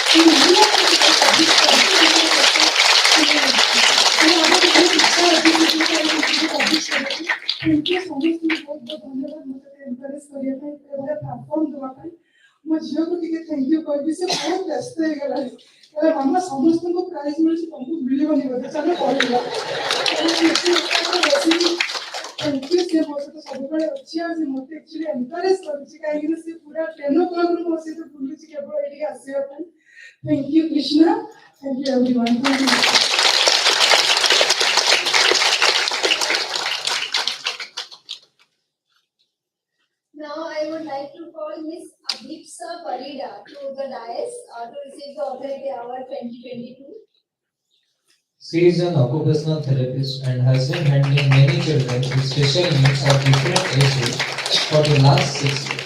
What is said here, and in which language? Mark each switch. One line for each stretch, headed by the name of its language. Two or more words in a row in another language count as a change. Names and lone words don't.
Odia: ମୋ ଝିଅକୁ ଟିକେ
English: thank you
Odia: କହିବି ସେ ବହୁତ ବ୍ୟସ୍ତ ହେଇଗଲାଣି ମାମା ସମସ୍ତଙ୍କୁ ପ୍ରାଇଜ ମିଳୁଛି ତମକୁ ମିଳିବନି ବୋଧେ ଚାଲ ପଢିବା
English: thank you
Odia: ସେ ମୋ ସହିତ ସବୁବେଳେ ଅଛି ଆଉ ସେ ମୋତେ
English: actually encourage
Odia: କରୁଛି କାହିଁକିନା ସେ ପୁରା 10 o'clock ରୁ ମୋ ସହିତ ବୁଲୁଛି କେବଳ ଏଠିକି ଆସିବା ପାଇଁ
English: thank you
Odia: କୃଷ୍ଣା
English: thank you everyone thank you Now I would like to call Miss Abhipsa Parida to the dais to receive the Authority Award 2022. She is an occupational therapist and has been handling many children with special needs of different ages for the last 6 years.